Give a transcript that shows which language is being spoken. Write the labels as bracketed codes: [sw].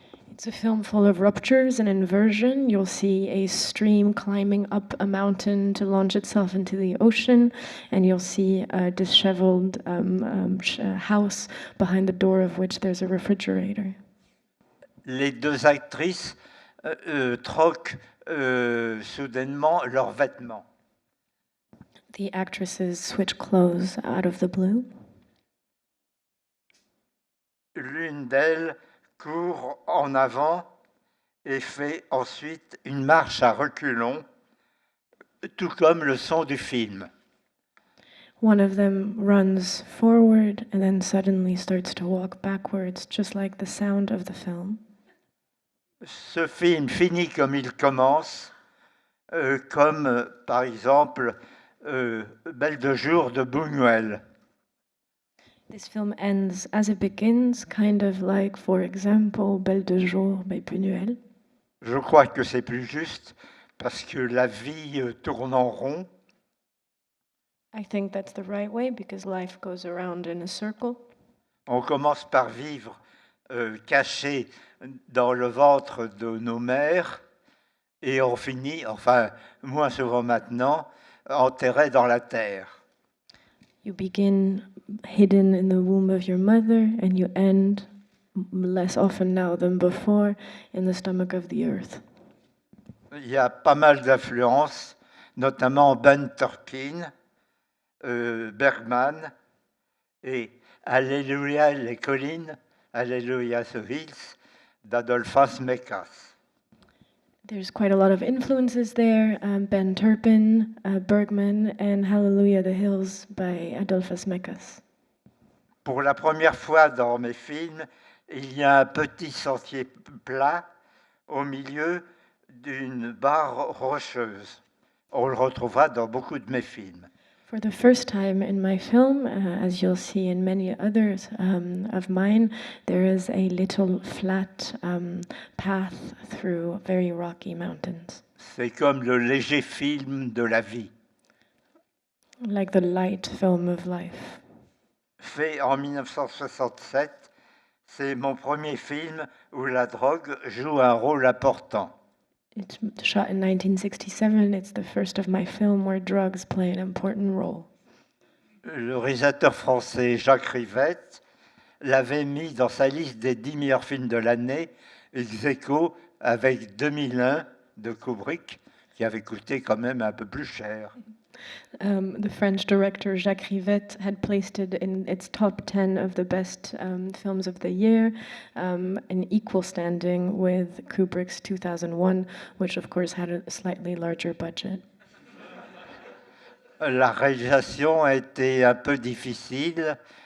[en] It's a film full of ruptures and inversion. You'll see a stream climbing up a mountain to launch itself into the ocean, and you'll see a disheveled house behind the door of which there's a refrigerator. [fr] Les deux actrices troquent soudainement leurs vêtements. [en] The actresses switch clothes out of the blue. [fr] L'une d'elles court en avant et fait ensuite une marche à reculons, tout comme le son du film. [en] One of them runs forward and then suddenly starts to walk backwards, just like the sound of the film. [fr] Ce film finit comme il commence, comme par exemple Belle de jour de Buñuel. [en] This film ends as it begins, kind of like, for example, Belle de jour by Buñuel. [fr] Je crois que c'est plus juste parce que la vie tourne en rond. [en] I think that's the right way because life goes around in a circle. [fr] On commence par vivre caché dans le ventre de nos mères et on finit, enfin moins souvent maintenant, enterré dans la terre. [en] You begin hidden in the womb of your mother and you end, less often now than before, in the stomach of the earth. [fr] Il y a pas mal d'influences, notamment Ben Turpin, Bergman et Alléluia les collines, Alléluia the hills d'Adolphus Mekas. [en] There's quite a lot of influences there, Ben Turpin, Bergman, and Hallelujah the Hills by Adolphus Mekas. [fr] Pour la première fois dans mes films, il y a un petit sentier plat au milieu d'une barre rocheuse. On le retrouvera dans beaucoup de mes films. [en] For the first time in my film, as you'll see in many others of mine, there is a little flat path through very rocky mountains. [fr] C'est comme le léger film de la vie. [en] Like the light film of life. [fr] Fait en 1967, c'est mon premier film où la drogue joue un rôle important. [en] It's shot in 1967. It's the first of my film where drugs play an important role. [fr] Le réalisateur français Jacques Rivette l'avait mis dans sa liste des 10 meilleurs films de l'année, ex aequo avec 2001 de Kubrick, qui avait coûté quand même un peu plus cher. [en] The French director Jacques Rivette had placed it in its top 10 of the best films of the year, in equal standing with Kubrick's 2001, which of course had a slightly larger budget. [fr] La réalisation a été un peu difficile.